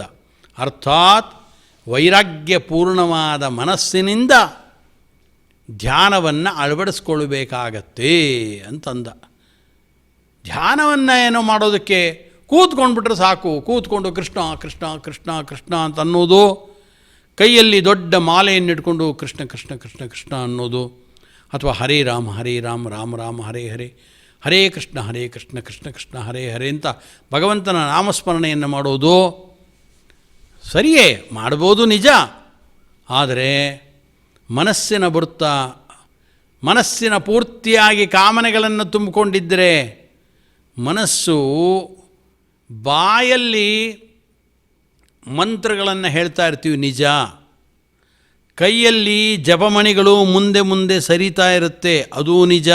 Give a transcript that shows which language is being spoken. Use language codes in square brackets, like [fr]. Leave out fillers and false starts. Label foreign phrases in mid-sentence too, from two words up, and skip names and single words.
[kn] ಅರ್ಥಾತ್ ವೈರಾಗ್ಯಪೂರ್ಣವಾದ ಮನಸ್ಸಿನಿಂದ ಧ್ಯಾನವನ್ನು ಅಳವಡಿಸ್ಕೊಳ್ಬೇಕಾಗತ್ತೆ ಅಂತಂದ. ಧ್ಯಾನವನ್ನು ಏನೋ ಮಾಡೋದಕ್ಕೆ ಕೂತ್ಕೊಂಡ್ಬಿಟ್ರೆ ಸಾಕು. ಕೂತ್ಕೊಂಡು ಕೃಷ್ಣ ಕೃಷ್ಣ ಕೃಷ್ಣ ಕೃಷ್ಣ ಅಂತ ಅನ್ನೋದು, ಕೈಯಲ್ಲಿ ದೊಡ್ಡ ಮಾಲೆಯನ್ನು ಇಟ್ಕೊಂಡು ಕೃಷ್ಣ ಕೃಷ್ಣ ಕೃಷ್ಣ ಕೃಷ್ಣ ಅನ್ನೋದು, ಅಥವಾ ಹರೇ ರಾಮ ರಾಮ ರಾಮ ಹರೇ ಹರೇ, ಹರೇ ಕೃಷ್ಣ ಕೃಷ್ಣ ಕೃಷ್ಣ ಹರೇ ಹರೇ ಅಂತ ಭಗವಂತನ ನಾಮಸ್ಮರಣೆಯನ್ನು ಮಾಡೋದು ಸರಿಯೇ, ಮಾಡ್ಬೋದು ನಿಜ. ಆದರೆ ಮನಸ್ಸಿನ ಪೂರ್ತಿಯಾಗಿ ಕಾಮನೆಗಳನ್ನು ತುಂಬಿಕೊಂಡಿದ್ದರೆ ಮನಸ್ಸು ಬಾಯಲ್ಲಿ ಮಂತ್ರಗಳನ್ನು ಹೇಳ್ತಾ ಇರ್ತೀವಿ ನಿಜ, ಕೈಯಲ್ಲಿ ಜಪಮಣಿಗಳು ಮುಂದೆ ಮುಂದೆ ಸರಿತಾ ಇರುತ್ತೆ ಅದು ನಿಜ.